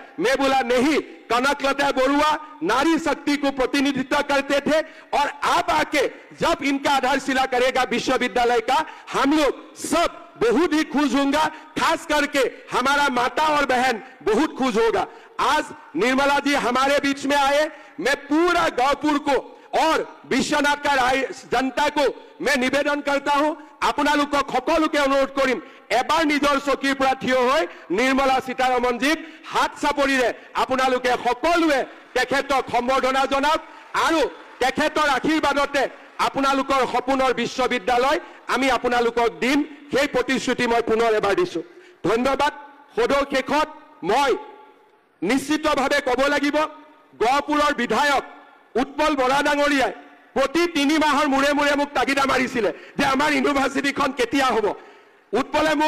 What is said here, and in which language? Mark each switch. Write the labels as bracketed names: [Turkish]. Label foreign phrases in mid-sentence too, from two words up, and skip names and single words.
[Hindi] मैं बोला नहीं, कनकलता बरुआ नारी शक्ति को प्रतिनिधित्व करते थे और आप आके जब इनका आधारशिला करेगा विश्वविद्यालय का, हम लोग सब बहुत ही खुश होंगे। खास करके हमारा माता और बहन बहुत खुश होगा। आज निर्मला जी हमारे बीच में आए। मैं पूरा गौपुर को और विश्वनाथ का जनता को मैं निवेदन करता हूं, [Assamese] আপোনালোকক সকলোকে অনুৰোধ কৰিম এবাৰ নিজৰ চকীৰ পৰা থিয় হৈ নিৰ্মলা সীতাৰমণ জীক হাত চাপৰিৰে আপোনালোকে সকলোৱে তেখেতক সম্বৰ্ধনা জনাওক আৰু তেখেতৰ আশীৰ্বাদতে আপোনালোকৰ সপোনৰ বিশ্ববিদ্যালয় আমি আপোনালোকক দিম সেই প্ৰতিশ্ৰুতি মই পুনৰ এবাৰ দিছো ধন্যবাদ সদৌ শেষত মই নিশ্চিতভাৱে ক'ব লাগিব গহপুৰৰ বিধায়ক উৎপল বৰা ডাঙৰীয়াই প্ৰতি 3 মাহৰ মূৰে মূৰে মোক তাগিদা মাৰিছিলে যে আমাৰ ইউনিভাৰ্চিটিখন কেতিয়া হ'ব উৎপলে মোক